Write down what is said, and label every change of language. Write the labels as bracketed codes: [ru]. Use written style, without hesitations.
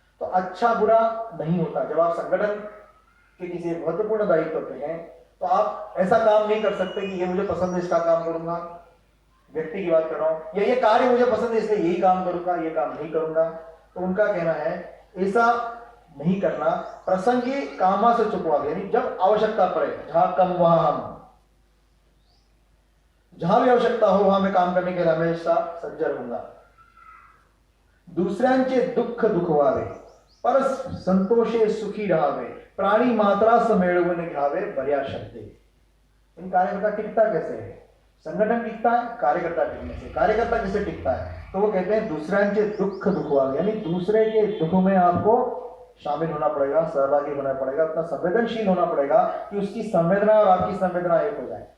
[hi] तो अच्छा बुरा नहीं होता। जब आप संगठन के किसी महत्वपूर्ण दायित्व पे हैं तो आप ऐसा काम नहीं कर सकते कि ये मुझे पसंद है इसका काम करूंगा, व्यक्ति की बात कर रहा हूं, या ये कार्य मुझे पसंद है इसलिए यही काम करूंगा, ये काम नहीं करूंगा। तो उनका कहना है ऐसा नहीं करना। [mr] प्रसंगी कामा से चुकवा, [hi] यानी जब आवश्यकता पड़े, जहां कम वहां हम, जहां भी आवश्यकता हो वहां मैं काम करने के लिए हमेशा सज्जन रहूंगा। [mr] दूसऱ्यांचे दुःख दुखवावे, पर संतोषे सुखी रहावे, प्राणी मात्रा से मिळवून घ्यावे बऱ्या शब्दे। [hi] इन कार्यकर्ता टिकता कैसे है? संगठन टिकता है कार्यकर्ता टिकने से। कार्यकर्ता कैसे टिकता है? तो वो कहते हैं [mr] दूसऱ्यांचे दुख दुखवावे, [hi] यानी दूसरे के दुख में आपको शामिल होना पड़ेगा, सहभागी होना पड़ेगा, उतना संवेदनशील होना पड़ेगा कि उसकी संवेदना और आपकी संवेदना एक हो जाए।